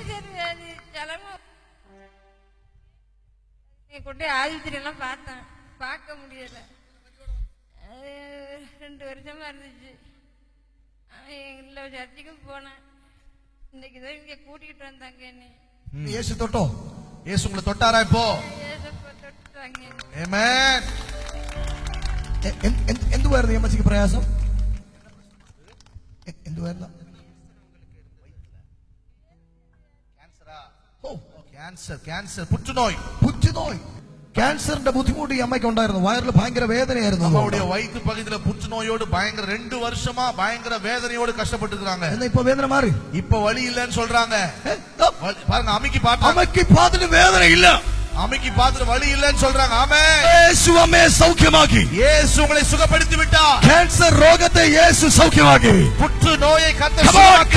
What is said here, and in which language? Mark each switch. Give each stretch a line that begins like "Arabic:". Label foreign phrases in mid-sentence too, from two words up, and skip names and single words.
Tamil: கொண்டு ஆஸ்பத்திரி எல்லாம் பார்த்தேன், பார்க்க முடியல. 2 வருஷமா இருந்துச்சு. எல்லா சர்ச்சுக்கும் போனேன். இன்னைக்கு தான் இங்க கூட்டிட்டு வந்தாங்க என்ன. இயேசு தொட்டோ? இயேசு உங்களை தொட்டாரா இப்போ? தொட்டாங்க. ஆமென்.
Malayalam: എന്തുവായിരുന്നു അമ്മച്ചിക്ക് പ്രയാസം? എന്തുവായിരുന്നു? ക്യാൻസർ പുറ്റുനോയ്. ക്യാൻസറിന്റെ ബുദ്ധിമുട്ട് ഈ അമ്മയ്ക്ക് ഉണ്ടായിരുന്നു. വയറിൽ ഭയങ്കര വേദനയായിരുന്നു. അമ്മയുടെ വയറ്റ് പകുതിയിലെ പുറ്റുനോയോട് ഭയങ്കര
Tamil: 2 வருஷமா பயங்கர வேதனையோடு கஷ்டப்பட்டு இருக்காங்க. என்ன இப்ப வேதனை மாறி? இப்ப வலி இல்லன்னு சொல்றாங்க. பாருங்க, அம்மைக்கு பாத்துட்டு வேதனை இல்ல, அம்மைக்கு பாத்துட்டு வலி இல்லன்னு சொல்றாங்க. ஆமென்.
Malayalam: യേശു അമ്മേ സൗഖ്യമാക്കി,
Tamil: இயேசு உங்களை சுகப்படுத்தி விட்டார்.
Malayalam: ക്യാൻസർ രോഗത്തെ യേശു സൗഖ്യമാക്കി,
Tamil: புற்றுநோயை கர்த்தர் சுகமாக்கி.